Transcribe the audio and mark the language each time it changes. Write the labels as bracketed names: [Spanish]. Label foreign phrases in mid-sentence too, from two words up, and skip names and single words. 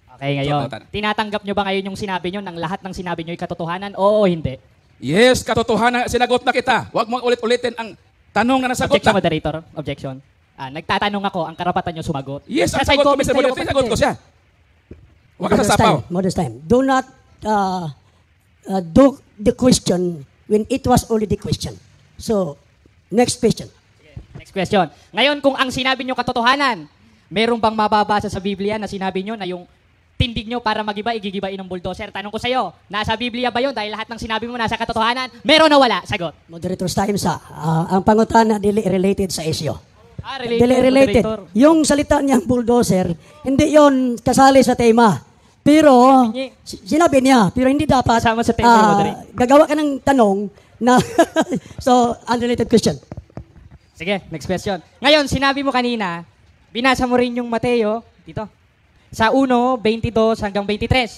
[Filipino] Okay, ngayon, So, tinatanggap nyo ba ngayon yung sinabi nyo, ng lahat ng sinabi nyo ay katotohanan? Oo o hindi? yes, katotohanan, sinagot na kita. Huwag mong ulit-ulitin ang tanong na nasagot Objection, na. [English] moderator. Objection. [Filipino] Nagtatanong ako, ang karapatan nyo sumagot. Yes, ang Sa side sagot ko, comment Mr. kayo, Moderator, sinagot ko siya. Huwag ka Modest sasapaw. [English] time. Modest time. Do not do the question when it was already question. So, next question. Next question. [Filipino] Ngayon, kung ang sinabi nyo katotohanan, meron bang mababasa sa Biblia na sinabi nyo na yung tindig nyo para magiba, igigibain ng bulldozer? Tanong ko sa'yo, nasa Biblia ba yun? Dahil lahat ng sinabi mo nasa katotohanan, meron na wala? Sagot. [English] Moderator's time [Cebuano] sa ang pangutana dili related sa issue. Related, Dili related. moderator. [Filipino] Yung salita niyang bulldozer, hindi yon kasali sa tema. Pero, sinabi niya, pero hindi dapat Kasama sa tema, moderator. gagawa ka ng tanong na, so, [English] unrelated question. [Filipino] Sige, next question. Ngayon, sinabi mo kanina, binasa mo rin yung Mateo, dito, sa 1:22 hanggang 23.